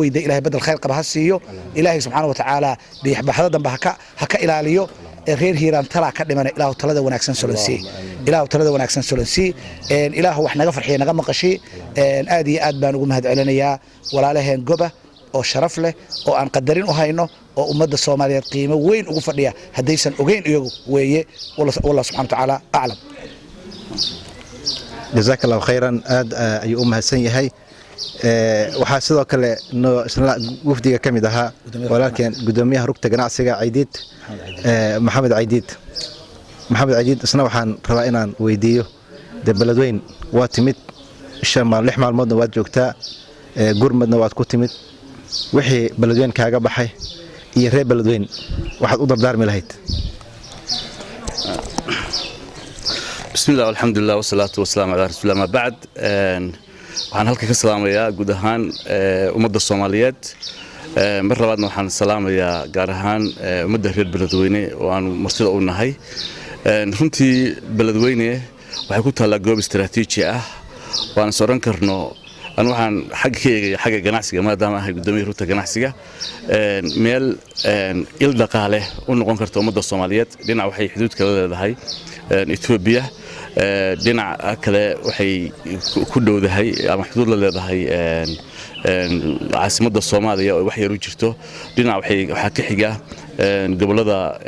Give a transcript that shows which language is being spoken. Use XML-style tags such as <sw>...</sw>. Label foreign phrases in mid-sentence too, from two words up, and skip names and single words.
<so>weyday Ilaahay badal khayr qaba ha siiyo Ilaahay</so> <ar>سبحانه وتعالى</ar> <so>biixbaxda danba ha ka ilaaliyo reer Hiiraan tala ka dhimana Ilaahu talada wanaagsan solansi Ilaahu talada wanaagsan solansi Ilaahu wax naga farxiyo naga maqashi aad iyo aad baan ugu mahad celinayaa walaalaheen goba oo sharaf leh oo aan qadarin u hayno oo ummadda Soomaaliyeed qiimo weyn ugu fadhiya hadaysan ogeyn iyagu weeye</so> <ar>والله سبحانه وتعالى أعلم جزاك الله خيرا</ar> <so>aad ayuu mahadsan yahay waxa sidoo kale wafdiga kamid ahaa walaalkeen gudoomiyaha rugta ganacsiga Caydiid Maxamed Caydiid isna waxaan rabaa inaan weydiiyo Beledweyne waa timid 6 maalmoodna waad joogtaa gurmadna waad ku timid wixii Beledweyne kaaga baxay iyo reer Beledweyne waxaad u dardaarmi lahayd</so> <ar>بسم الله والحمد لله والصلاة والسلام على رسول الله ما بعد</ar> <so>waxaan halka ka salaamayaa guud ahaan ummadda Soomaaliyeed mar labaadna waxaan salaamayaa gaar ahaan ummadda reer Beledweyne oo aan martida u nahay runtii Beledweyne waxay ku taallaa goob istiraatiiji ah waan sooran karno waxaan xagga ganacsiga maadaama ahay gudoomiyaha rugta ganacsiga meel il dhaqaale u noqon karto ummadda Soomaaliyeed dhinac waxay xuduud kala leedahay Ethiopia dhinac kale waxay ku dhowdahay ama xuduud la leedahay caasimadda Soomaaliya oo wax yar u jirto dhinac waxa ka xiga gobolada</so>